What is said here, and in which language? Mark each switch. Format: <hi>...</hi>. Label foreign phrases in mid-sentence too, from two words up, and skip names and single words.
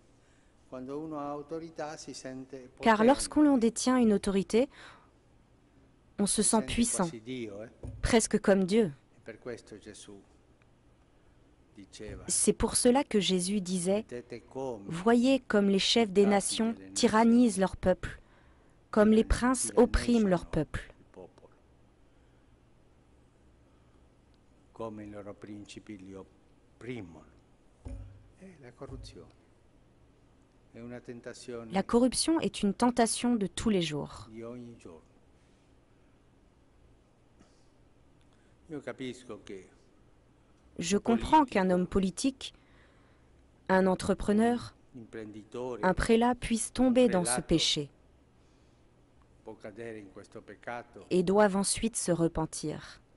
<fr>Car lorsqu'on détient une autorité, on se sent puissant, presque comme Dieu. C'est pour cela que Jésus disait « Voyez comme les chefs des nations tyrannisent leur peuple, comme les princes oppriment leur peuple. »</fr> <it>Come i loro principi li opprimono.</it> <fr>La corruption est une tentation de tous les jours. Je comprends qu'un homme politique, un entrepreneur, un prélat puisse tomber dans ce péché et doivent ensuite se repentir.</fr>